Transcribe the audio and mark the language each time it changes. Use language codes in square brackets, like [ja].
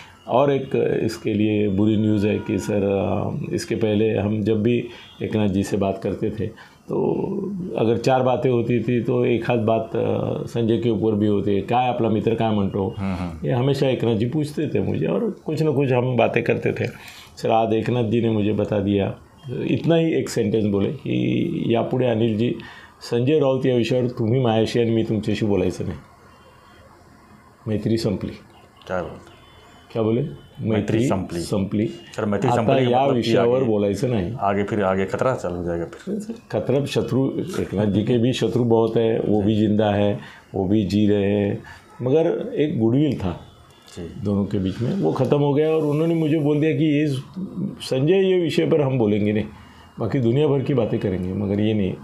[hi] और एक इसके लिए बुरी न्यूज़ है कि सर इसके पहले हम जब भी एकनाथ जी से बात करते थे तो अगर 4 बातें होती थी तो एक आध बात संजय के ऊपर भी होती है, क्या है [mr] आपला मित्र काय म्हणतो, [hi] ये हमेशा एकनाथ जी पूछते थे मुझे और कुछ ना कुछ हम बातें करते थे। सर आज एकनाथ जी ने मुझे बता दिया, इतना ही एक सेंटेन्स बोले की [mr] यापुढे अनिलजी संजय राऊत या विषयावर तुम्ही माझ्याशी आणि मी तुमच्याशी बोलायचं नाही, मैत्री संपली। [hi] क्या बोले? [mr] मैत्री संपली। आता या विषयावर बोलायचं नाही, [hi] आगे खतरा चालू हो जाएगा। फिर खतरा, शत्रु एकनाथ जी के भी शत्रु बहुत है, वो भी जिंदा है, वो भी जी रहे हैं, मगर एक गुडविल था दोनों के बीच में, वो ख़त्म हो गया और उन्होंने मुझे बोल दिया कि ये संजय ये विषय पर हम बोलेंगे नहीं, बाकी दुनिया भर की बातें करेंगे मगर ये नहीं।